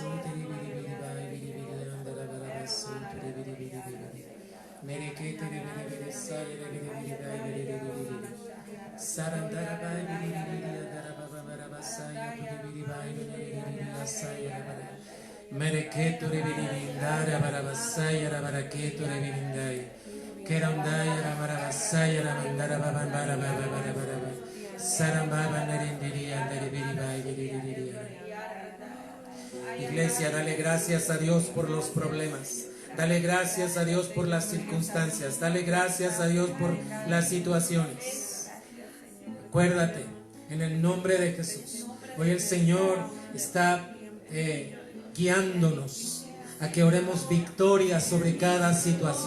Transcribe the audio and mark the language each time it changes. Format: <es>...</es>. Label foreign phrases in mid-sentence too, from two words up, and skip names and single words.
<es>tiribiribai, biribirian, darabarabaso, tiribiribai, Mereke tiribiribisai, yarebiribai, biribiribai, Sarandarabai, biribiribai, darababarabasai, biribiribai, biribiribai, Mereketo revirindara barabasaya rabaraketo revirindai Kerandaya rabarabasaya ramandara babambara bababara Sarambaba nerendiria deriviribai deriviriria. Iglesia, dale gracias a Dios por los problemas. Dale gracias a Dios por las circunstancias. Dale gracias a Dios por las situaciones. Acuérdate, en el nombre de Jesús. Hoy el Señor está guiándonos a que oremos victoria sobre cada situación.</es>